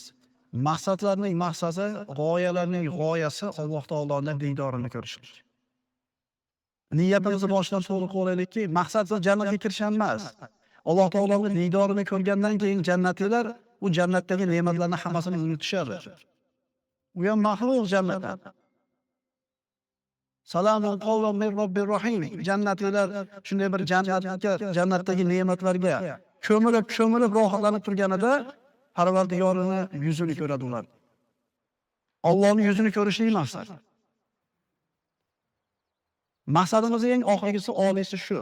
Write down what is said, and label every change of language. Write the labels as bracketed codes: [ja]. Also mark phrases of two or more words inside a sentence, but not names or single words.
[uz] Maqsadlarning maqsadi, g'oyalarning g'oyasi Alloh taoloning diydorini ko'rishlik. Niyatimizni boshdan to'g'ri qo'yaylikki, maqsad jannatga kirish emas. Alloh taoloning diydorini ko'rgandan keyin jannatlilar u jannatdagi ne'matlarni hammasini unutishadi. U ham mahluq jannatdan. [ar] سلام قولا من رب رحيم. [uz] Jannatlilar shunday bir jannatdagi ne'matlarga ko'milib rohatlanib turganida Parvardigorini yuzini ko'radi ular. Allohning yuzini ko'rishlik maqsad. Maqsadimizning eng oxirgisi oliysi shu.